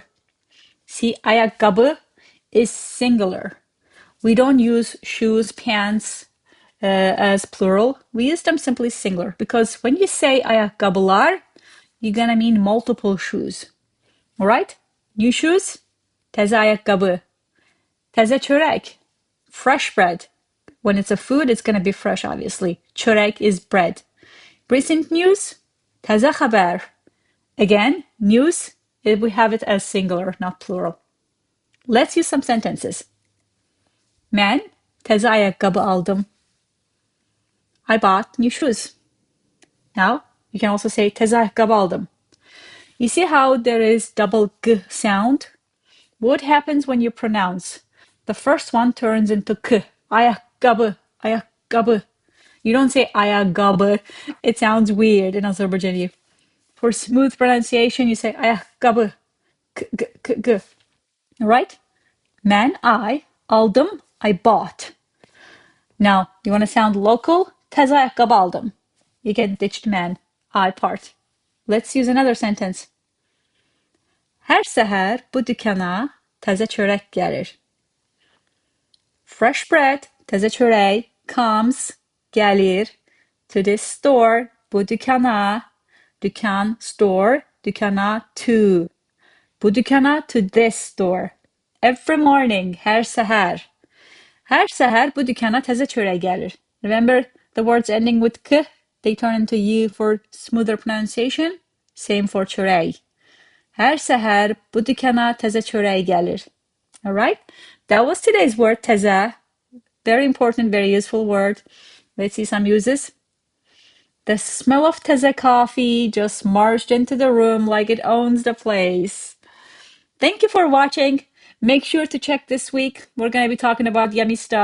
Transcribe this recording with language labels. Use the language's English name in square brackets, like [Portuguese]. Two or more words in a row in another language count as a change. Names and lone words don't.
[English] See, ayaqqabı is singular. We don't use shoes, pants as plural. We use them simply singular because when you say ayakkabılar, you're gonna mean multiple shoes. All right? New shoes, [Azerbaijani] təzə ayaqqabı. Təzə çörək, [English] fresh bread. When it's a food, it's gonna be fresh, obviously. Çörək is bread. Recent news, [Azerbaijani] təzə xəbər. [English] Again, news, we have it as singular, not plural. Let's use some sentences. [Azerbaijani] Mən təzə ayaqqabı aldım. [English] I bought new shoes. Now, you can also say [Azerbaijani] təzə ayaqqabı aldım. [English] You see how there is double g sound? What happens when you pronounce? The first one turns into k. [Azerbaijani] Ayaqqabı, ayaqqabı. [English] You don't say ayaqqabı. It sounds weird in Azerbaijani. For smooth pronunciation, you say ayaqqabı. K, g, k, g. All right? Mən, I, aldım, I bought. Now, you want to sound local? [Azerbaijani] Təzə ayaqqabı aldım. [English] You get ditched mən, I part. Let's use another sentence. [Azerbaijani] Hər səhər bu dükana təzə çörək gəlir. [English] Fresh bread, [Azerbaijani] təzə çörək, [English] comes, gəlir, to this store, [Azerbaijani] bu dükana, dükkan, store, dükana, to. Bu dükana, [English] to this store. Every morning, [Azerbaijani] hər səhər. Hər səhər bu dükana təzə çörək gəlir. [English] Remember the words ending with k? They turn into y for smoother pronunciation. Same for çörək. [Azerbaijani] Hər səhər bu dükana təzə çörək gəlir. [English] All right? That was today's word, təzə. Very important, very useful word. Let's see some uses. The smell of təzə coffee just marched into the room like it owns the place. Thank you for watching. Make sure to check this week. We're going to be talking about yummy stuff.